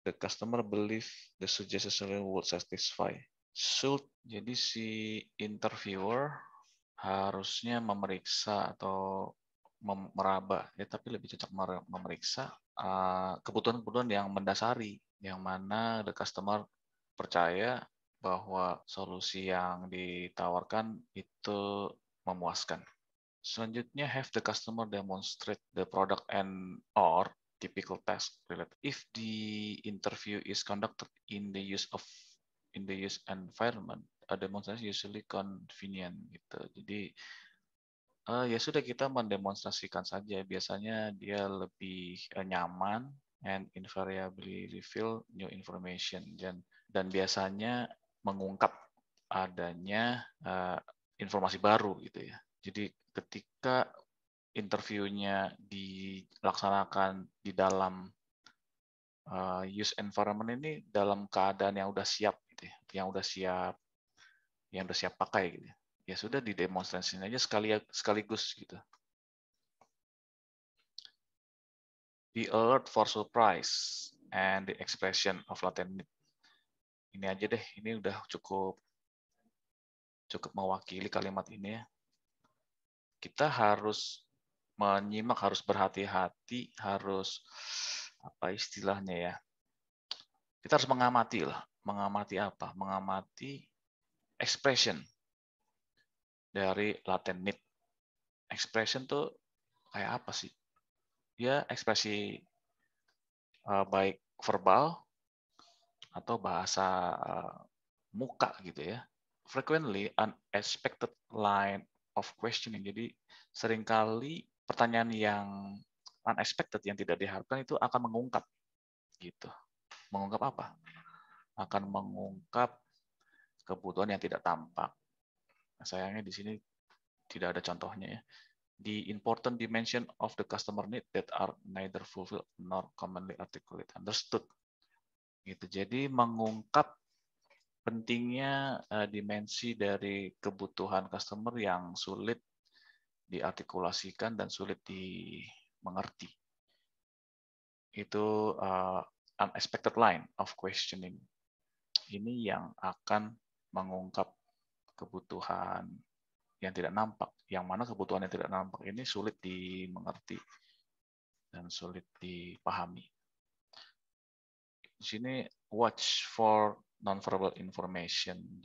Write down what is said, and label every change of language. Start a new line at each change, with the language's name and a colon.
English: The customer believe the suggested solution would satisfy.
Indonesian: Should, jadi si interviewer harusnya memeriksa atau meraba, ya tapi lebih cocok memeriksa kebutuhan-kebutuhan yang mendasari, yang mana the customer percaya bahwa solusi yang ditawarkan itu memuaskan.
English: Selanjutnya, have the customer demonstrate the product and or typical task related. If the interview is conducted in the use environment, a demonstration usually convenient gitu.
Indonesian: Jadi ya sudah, kita mendemonstrasikan saja. Biasanya dia lebih nyaman
English: and invariably reveal new information,
Indonesian: dan biasanya mengungkap adanya informasi baru gitu ya. Jadi ketika interviewnya dilaksanakan di dalam use environment ini dalam keadaan yang udah siap gitu ya, yang udah siap pakai gitu ya. Ya sudah, didemonstrasikan aja sekaligus gitu.
English: Be alert for surprise and the expression of latent need.
Indonesian: Ini aja deh, ini udah cukup mewakili kalimat ini ya. Kita harus menyimak, harus berhati-hati, harus apa istilahnya ya? Kita harus mengamati lah. Mengamati apa? Mengamati expression dari latent need. Expression tuh kayak apa sih? Ya ekspresi baik verbal atau bahasa muka gitu ya.
English: Frequently unexpected line of questioning.
Indonesian: Jadi seringkali pertanyaan yang unexpected, yang tidak diharapkan itu akan mengungkap gitu. Mengungkap apa? Akan mengungkap kebutuhan yang tidak tampak. Sayangnya di sini tidak ada contohnya ya.
English: The important dimension of the customer need that are neither fulfilled nor commonly articulate understood.
Indonesian: Gitu. Jadi mengungkap pentingnya dimensi dari kebutuhan customer yang sulit diartikulasikan dan sulit dimengerti.
English: Itu unexpected line of questioning.
Indonesian: Ini yang akan mengungkap kebutuhan yang tidak nampak, yang mana kebutuhan yang tidak nampak ini sulit dimengerti dan sulit dipahami.
English: Di sini watch for nonverbal information.